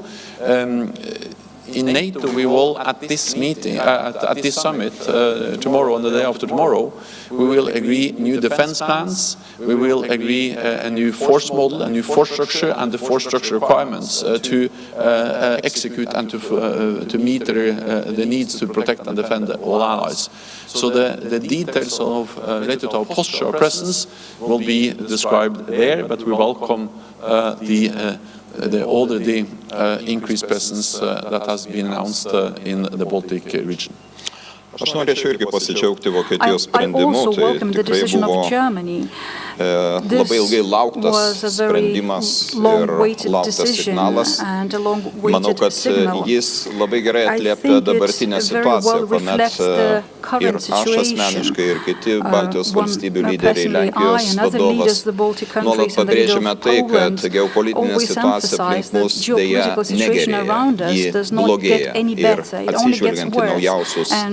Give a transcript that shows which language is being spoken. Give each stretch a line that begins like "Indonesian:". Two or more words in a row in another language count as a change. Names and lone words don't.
English: In NATO, we will, at this meeting, at this summit tomorrow and the day after tomorrow, we will agree new defense plans, we will agree a new force model, a new force structure, and the force structure requirements to execute and to meet the needs to protect and defend all allies. So the details of related to our posture, our presence, will be described there, but we welcome the already increased presence that has been announced in the Baltic region.
Lithuanian: Aš norėčiau irgi pasidžiaugti Vokietijos sprendimu, tai tikrai buvo labai ilgai lauktas sprendimas ir lauktas signalas. Manau, kad jis labai gerai atliepia dabartinę situaciją, kuomet ir aš asmeniškai, ir kiti Baltijos valstybių lyderiai, Lenkijos vadovas, nuolat pabrėžiame tai, kad geopolitinė situacija aplink mus dėja negerėja, ji blogėja ir atsižvelgiant į naujausius